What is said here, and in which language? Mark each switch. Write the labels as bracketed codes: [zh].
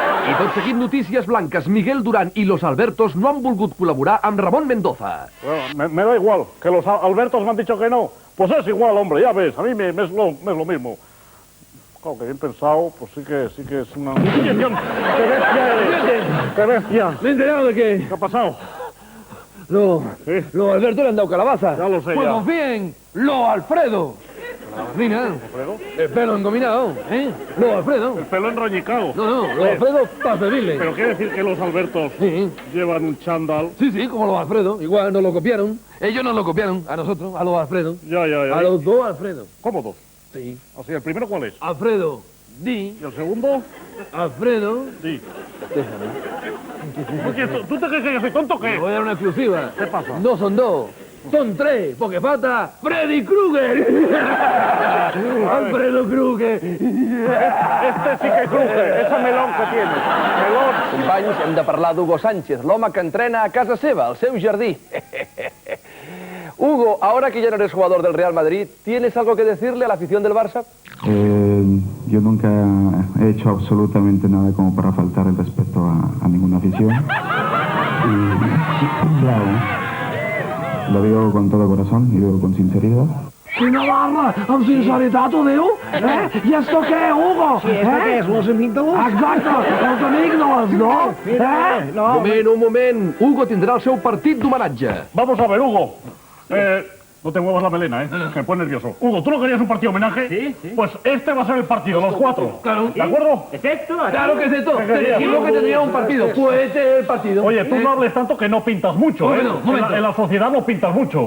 [ca] I tot seguint notícies blanques, Miguel Durán i los Albertos no han volgut col·laborar amb Ramon Mendoza. [es] Bueno, me da igual, que los Albertos me han dicho que no. Pues es igual, hombre, ya ves, a mí me es lo mismo. Claro, que bien pensado, pues sí que es una... ¡Qué bestia! ¿Me he enterado de qué? ¿Qué ha pasado? Los Alberto le han dado calabaza. Ya lo sé, Pues ya. confíen, los Alfredo. Mira, el pelo engominado, ¿eh? Los Alfredo. El pelo enroñicado. No, los Alfredo para servirle. Pero quiere decir que los Albertos Sí. llevan un chándal. Sí, como los Alfredo. Igual nos lo copiaron. Ellos nos lo copiaron a nosotros, a los Alfredo. Ya. A los dos Alfredo. ¿Cómo dos? Sí. O sea, ¿el primero cuál es? Alfredo, di. ¿Y el segundo? Alfredo. Sí. Oye, ¿tú te crees que yo soy tonto o Te qué? voy a dar una exclusiva. ¿Qué pasa? No son dos. Son tres, porque falta Freddy Krueger. Alfredo Krueger. Este sí que cruje, ese melón que tiene. Melón. [ca] Companys, hem de parlar d'Hugo Sánchez, l'home que entrena a casa seva, al seu jardí. [es] Hugo, ahora que ya no eres jugador del Real Madrid, ¿tienes algo que decirle a la afición del Barça? Yo nunca he hecho absolutamente nada como para faltar el respeto a ninguna afición. Y claro, lo digo con todo corazón y digo con sinceridad. [ca] Quina barra, amb sinceritat ho diu? I esto què, Hugo? [es] Sí, ¿esto qué es? ¿Los amígdalos? [ca] Exacte, els amígdalos, no? No, Un moment. Hugo tindrà el seu partit d'homenatge. [es] Vamos a ver, Hugo. No te muevas la melena, me pone nervioso. Hugo, ¿tú no querías un partido homenaje? Sí. Pues este va a ser el partido, los cuatro. Claro. ¿De acuerdo? Claro que es esto. Te dijimos que tendría un partido. Pues este es el partido. Oye, tú no hables tanto que no pintas mucho, Momento. En la sociedad no pintas mucho.